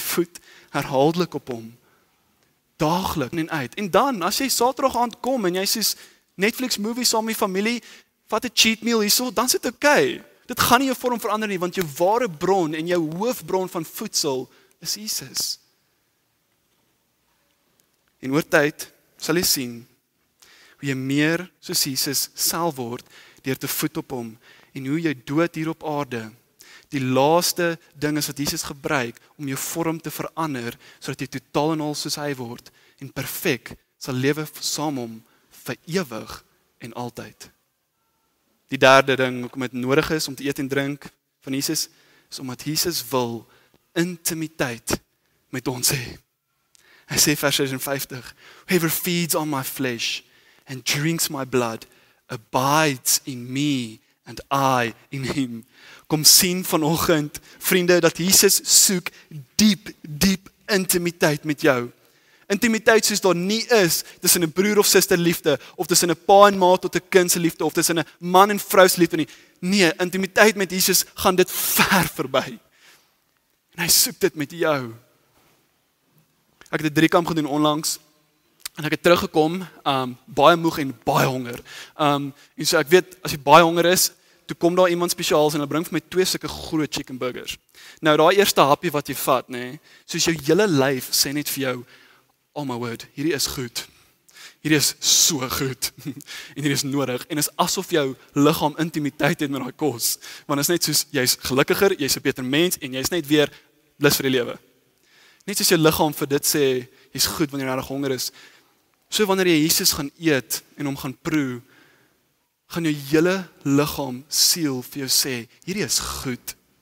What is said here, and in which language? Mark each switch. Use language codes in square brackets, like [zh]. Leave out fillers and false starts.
[af] Voed herhaaldelik op hom. Daaglik en uit. En dan, as jy Saterdag aand kom en jy sê Netflix movie saam met die familie, vat 'n cheat meal hierso, dan is dit okay. Dit gaan nie jou vorm verander nie, want jou ware bron en jou hoofbron van voedsel is Jesus. En oor tyd sal jy sien hoe jy meer soos Jesus self word deur te voed op hom en hoe jy dood hier op aarde die laaste ding is wat Jesus gebruik om jou vorm te verander sodat jy totaal en al soos hy word en perfek sal lewe saam hom vir ewig en altyd. Die derde ding hoekom dit nodig is om te eet en drink van Jesus is omdat Jesus wil intimiteit met ons hê. Hy sê vers 56, [en] whoever feeds on my flesh and drinks my blood abides in me and I in him. [af] Kom sien vanoggend, vriende, dat Jesus soek diep intimiteit met jou. Intimiteit soos daar nie is tussen 'n broer of suster liefde, of tussen 'n pa en ma tot 'n kind se liefde, of tussen 'n man en vrou se liefde nie. Nee, intimiteit met Jesus gaan dit ver verby. En hy soek dit met jou. Ek het 'n 3-kamp gedoen onlangs, en ek het teruggekom, baie moeg en baie honger. En so ek weet, as jy baie honger is, toe kom daar iemand spesiaals en hy bring vir my 2 sulke groot chicken burgers. Nou, daai eerste happie wat jy vat, nê, soos jou hele lyf sê net vir jou, oh my word, hierdie is goed. Hierdie is so goed. En hierdie is nodig. En is asof jou liggaam intimiteit het met daai kos. Want is net soos, jy's gelukkiger, jy's 'n beter mens, en jy's net weer blus vir die lewe. Net soos jou liggaam vir dit sê, jy's goed wanneer jy regtig honger is. So wanneer jy Jesus gaan eet en hom gaan proe, gaan jou hele liggaam, siel vir jou sê, hierdie is goed.